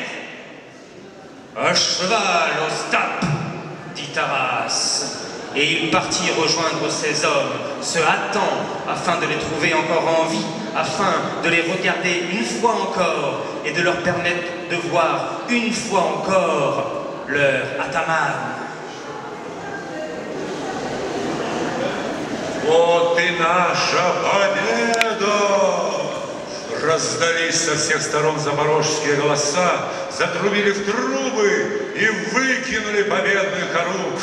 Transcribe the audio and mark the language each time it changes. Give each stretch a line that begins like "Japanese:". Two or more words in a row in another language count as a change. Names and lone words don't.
French: Un cheval au stap, dit Taras. Et il partit rejoindre ses hommes, se hâtant afin de les trouver encore en vie, afin de les regarder une fois encore et de leur permettre de voir une fois encore leur ataman.
Russian: Вот и наша победа! Раздались со всех сторон запорожские голоса, затрубили в трубы и выкинули победных хоругвь.